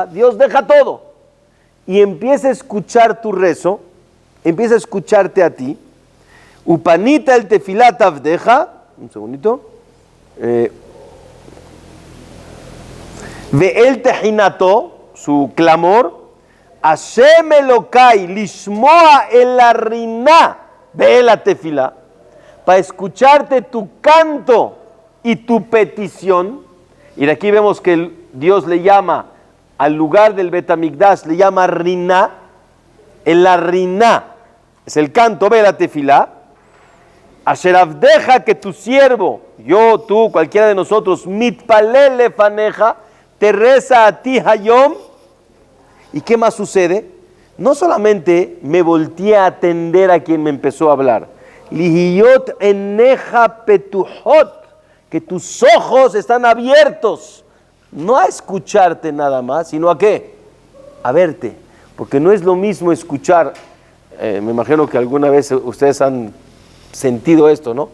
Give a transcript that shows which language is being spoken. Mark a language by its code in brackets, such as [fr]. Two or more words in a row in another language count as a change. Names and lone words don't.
[es] Dios deja todo y empieza a escuchar tu rezo, empieza a escucharte a ti. [he] ופנית אל תפלת עבדך, [es] un segundito. [he] ואל תחנתו, [es] su clamor, [he] ה' אלהי לשמע אל הרנה ואל התפלה, [es] para escucharte tu canto y tu petición. Y de aquí vemos que Dios le llama al lugar del Betamikdash, le llama riná. El arriná es el canto [he] ואל התפלה. אשר עבדך, [es] que tu siervo, yo, tú, cualquiera de nosotros, [he] מתפלל לפניך, [es] te reza a ti hayom. ¿Y qué más sucede? No solamente me volteé a atender a quien me empezó a hablar, [he] להיות עיניך פתחות, [es] que tus ojos están abiertos, no a escucharte nada más, sino a qué, a verte, porque no es lo mismo escuchar, me imagino que alguna vez ustedes han sentido esto, ¿no?